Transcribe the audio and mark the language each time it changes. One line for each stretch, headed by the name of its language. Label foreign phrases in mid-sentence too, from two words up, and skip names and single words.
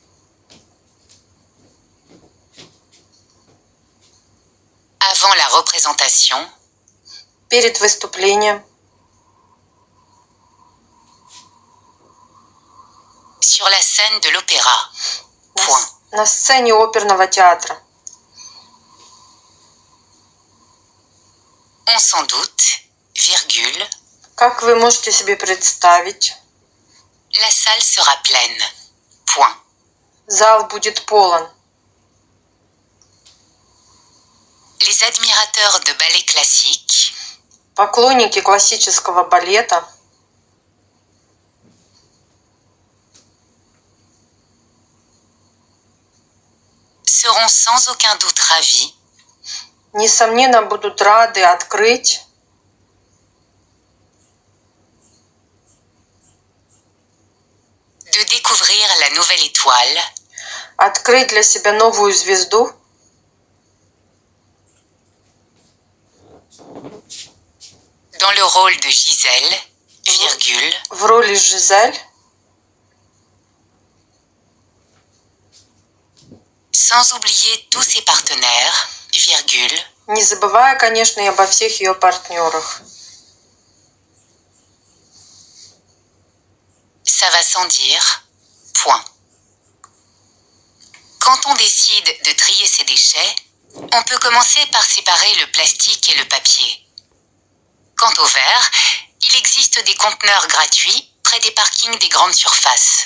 French: avant la représentation
Russian: перед выступлением
French: sur la scène de l'opéra. Point.
Russian: на сцене оперного театра.
French: On s'en doute, virgule,
Russian: Как вы можете себе представить,
French: la salle sera pleine. Point.
Russian: зал будет полон.
French: Les admirateurs de ballet classique
Russian: Поклонники классического балета
French: seront sans aucun doute ravis
Russian: несомненно будут рады открыть
French: de découvrir la nouvelle étoile
Russian: открыть для себя новую звезду
French: dans le rôle de Gisèle, virgule,
Russian: в роли Жизель,
French: sans oublier tous ses partenaires, virgule,
Russian: не забывая, конечно, и обо всех ее партнерах.
French: ça va sans dire, point. Quand on décide de trier ses déchets, on peut commencer par séparer le plastique et le papier. Quant au verre, il existe des conteneurs gratuits près des parkings des grandes surfaces.